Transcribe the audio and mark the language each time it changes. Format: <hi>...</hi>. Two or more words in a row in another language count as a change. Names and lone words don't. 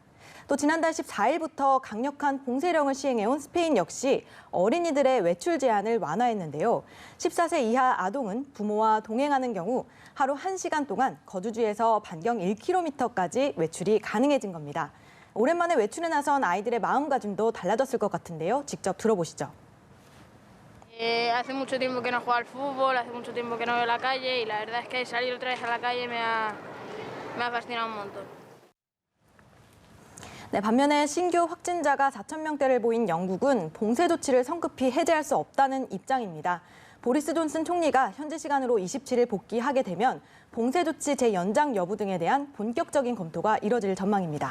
<ko>또 지난달 14일부터 강력한 봉쇄령을 시행해온 스페인 역시 어린이들의 외출 제한을 완화했는데요. 14세 이하 아동은 부모와 동행하는 경우 하루 1시간 동안 거주지에서 반경 1km까지 외출이 가능해진 겁니다. 오랜만에 외출에 나선 아이들의 마음가짐도 달라졌을 것 같은데요. 직접 들어보시죠.</ko> <es>Hace mucho tiempo que no juego al fútbol, hace mucho tiempo que no veo la calle y la verdad es que salir otra vez a la calle me ha fascinado un montón.</es> <ko>네, 반면에 신규 확진자가 4,000명대를 보인 영국은 봉쇄 조치를 성급히 해제할 수 없다는 입장입니다. 보리스 존슨 총리가 현지 시간으로 27일 복귀하게 되면 봉쇄 조치 재연장 여부 등에 대한 본격적인 검토가 이뤄질 전망입니다.</ko>